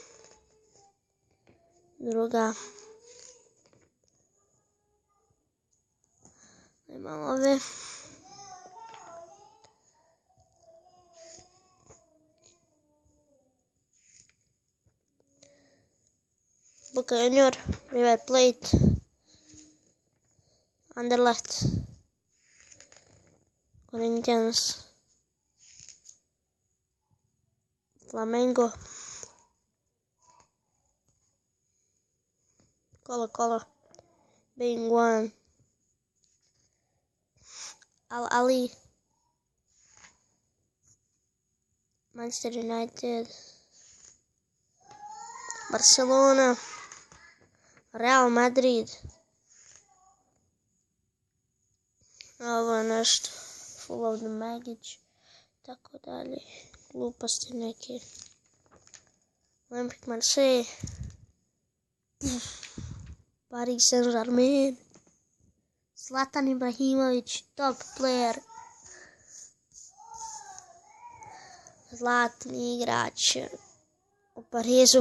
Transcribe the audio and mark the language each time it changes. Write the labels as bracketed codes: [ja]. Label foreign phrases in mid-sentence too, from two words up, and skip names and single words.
[bs] Druga. Imamo ove. Boca Junior, River Plate, Anderlecht, Corinthians, Flamengo, Colo-Colo, Being One, Al Ahly, Manchester United, Barcelona, Real Madrid. Ovo je nešto, [en] Full of the Magic, [bs] tako dalje, gluposti neke. Olympique Marseille, Paris Saint-Germain, Zlatan Ibrahimović, [en] top player, [bs] zlatni igrač u Parizu.